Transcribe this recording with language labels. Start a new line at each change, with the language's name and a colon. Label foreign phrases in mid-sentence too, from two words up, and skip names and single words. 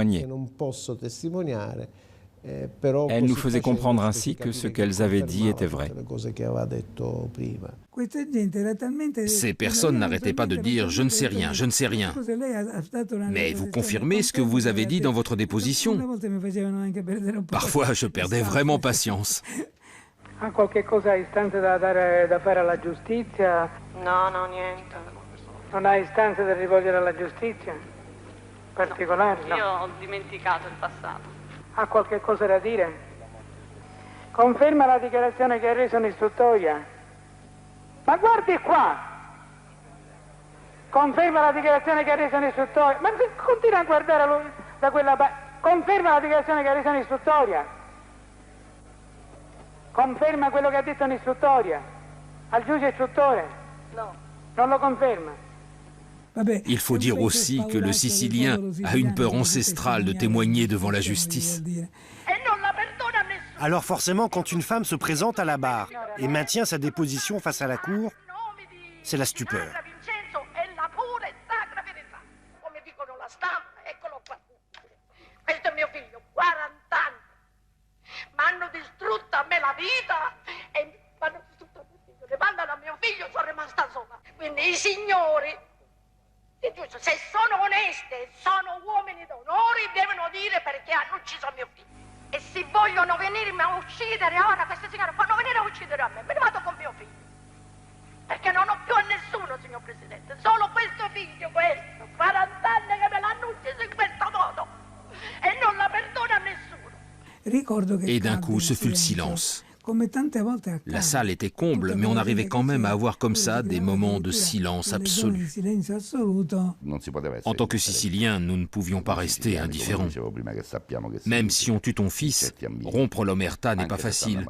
French: » Elles nous faisaient comprendre ainsi que ce qu'elles avaient dit était vrai. Ces personnes n'arrêtaient pas de dire « je ne sais rien, je ne sais rien ». Mais vous confirmez ce que vous avez dit dans votre déposition? Parfois, je perdais vraiment patience.
Italian: Ha qualche cosa istanza da fare alla giustizia? No, no, niente. Non ha istanze da rivolgere alla giustizia? Particolari? No, io ho dimenticato il passato. Ha qualche cosa da dire? Conferma la dichiarazione che ha reso in istruttoria? Ma guardi qua! Conferma la dichiarazione che ha reso in istruttoria? Ma continua a guardare lui da quella parte. Conferma la dichiarazione che ha reso in istruttoria? Conferma quello che ha detto in istruttoria al giudice istruttore? No. Non lo conferma?
French: Il faut dire aussi que le Sicilien a une peur ancestrale de témoigner devant la justice. Alors forcément, quand une femme se présente à la barre et maintient sa déposition face à la cour, c'est la stupeur.
Italian: M'hanno distrutto a me la vita e m'hanno distrutto a mio figlio. Le mandano a mio figlio, sono rimasta sola. Quindi i signori, è giusto, se sono oneste, sono uomini d'onore, devono dire perché hanno ucciso mio figlio. E se vogliono venirmi a uccidere ora, queste signore fanno venire a uccidere a me, me ne vado con mio figlio. Perché non ho più a nessuno, signor Presidente, solo questo figlio, questo, 40 anni che me l'hanno ucciso in questo modo e non la perdono a nessuno.
French: Et d'un coup, ce fut le silence. La salle était comble, mais on arrivait quand même à avoir comme ça des moments de silence absolu. En tant que Siciliens, nous ne pouvions pas rester indifférents. Même si on tue ton fils, rompre l'Omerta n'est pas facile.